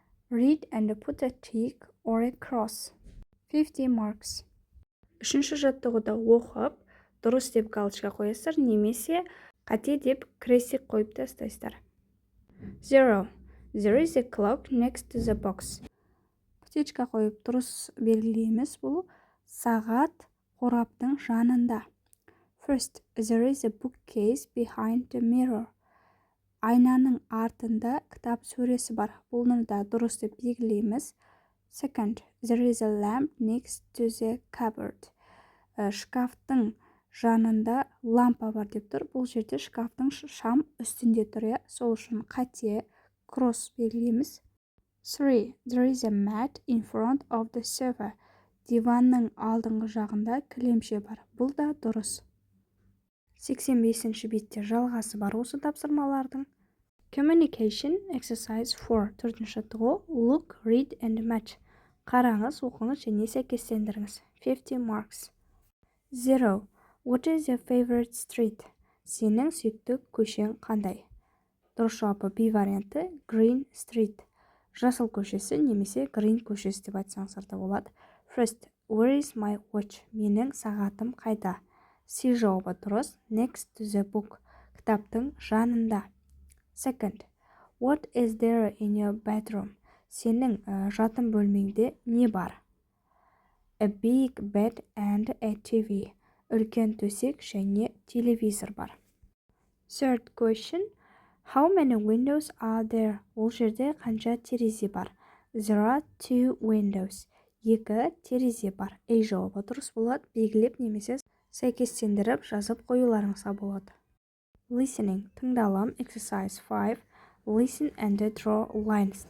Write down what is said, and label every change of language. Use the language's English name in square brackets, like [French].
[English] Read and put a tick or a cross. 50 marks. [Kazakh] Үшінші жаттығуда оқып, дұрыс деп галочка қоясыздар, немесе қате деп крестик қойып тастайсыздар. [English] 0. There is a clock next to the box. [Kazakh] Птичка қойып дұрыс белгілейміз. Бұл сағат қораптың жанында. [English] First, there is a bookcase behind the mirror. [Kazakh] Айнаның артында кітап сөресі бар. Бұны да дұрыс деп белгілейміз. [English] Second, there is a lamp next to the cupboard. [Kazakh] Шкафтың жанында лампа бар деп тұр. Бұл жерде шкафтың шам үстінде тұр. Сол үшін қате кросс белгілейміз. 3. [English] There is a mat in front of the sofa. [Kazakh] Диванның алдыңғы жағында кілемше бар. Бұл да дұрыс. 85-ші бетте жалғасы бар осы тапсырмалардың. [English] Communication exercise 4. Төртінші жаттығу. Look, read and match. Қараңыз, оқыңыз және сәйкестендіріңіз. 50 marks. 0. What is your favorite street? [Kazakh] Сенің сүйікті көшең қандай? Дұрыс жауабы B варианты Green Street. Жасыл көшесі немесе Green көшесі деп айтсаңыздар да болады. [English] First, where is my watch? Менің сағатым қайда? [Kazakh] C жауабы дұрыс. Next to the book. Кітаптың жанында. [English] Second, what is there in your bedroom? [Kazakh] Сенің жатын бөлмеңде не бар? [English] A big bed and a TV. [Kazakh] Үлкен төсек және телевизор бар. [English] Third question, how many windows are there? [Kazakh] Ол жерде қанша терезе бар? [English] There are 2 windows. 2 терезе бар. [Kazakh] A жауабы дұрыс болады. Белгілеп немесе сәйкестендіріп жазып қоюларыңызға болады. [English] Listening. Тыңдалым. Exercise 5. Listen and draw lines.